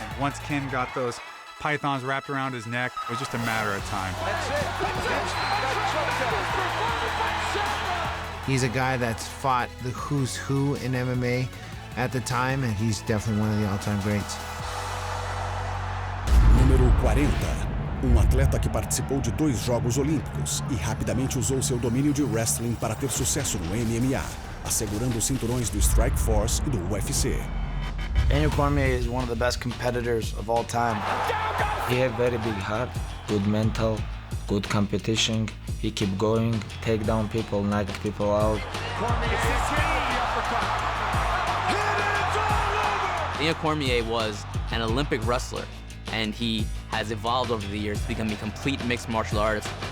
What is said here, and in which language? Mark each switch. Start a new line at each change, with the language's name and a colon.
English: And once Ken got those pythons wrapped around his neck, it was just a matter of time. He's a guy that's fought the who's who in MMA at the time, and he's definitely one of the all-time greats.
Portuguese: Número 40. Atleta que participou de 2 Jogos Olímpicos e rapidamente usou seu domínio de wrestling para ter sucesso no MMA, assegurando os cinturões do Strike Force e do UFC.
English: Daniel Cormier is one of the best competitors of all time. He had very big heart, good mental, good competition. He keep going, take down people, knock people out. Daniel Cormier was an Olympic wrestler, and he has evolved over the years to become a complete mixed martial artist.